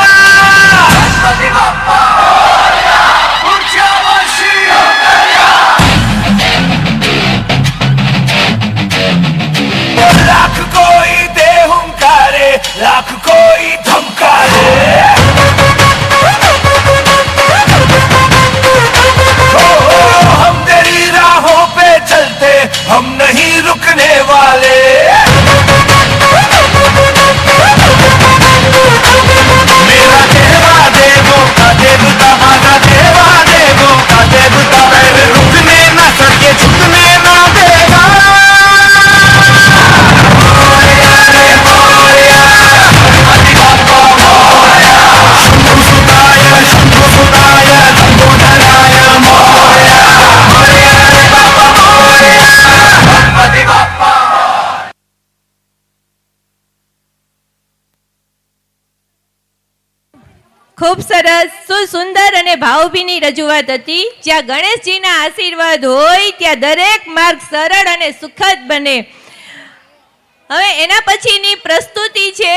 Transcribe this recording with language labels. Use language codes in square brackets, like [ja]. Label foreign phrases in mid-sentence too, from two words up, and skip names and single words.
[hi] लाख कोई दे हुंकारे लाख कोई धमकारे हम तेरी राहों पे चलते हम नहीं रुकने वाले मेरा देवा देवों का देवता आना देवा देवों का देवता पैर रुकने ना सके झुकने ना देगा [mr] मोरया रे मोरया गणपति बाप्पा मोरया [sa] शंभु सुताय लंबोदराय [mr] मोरया मोरया रे बाप्पा मोरया गणपति बाप्पा [gu] ખૂબ સરસ સુંદર અને ભાવભીની રજૂઆત હતી. જ્યાં ગણેશજીના આશીર્વાદ હોય ત્યાં દરેક માર્ગ સરળ અને સુખદ બને. હવે એના પછીની પ્રસ્તુતિ છે.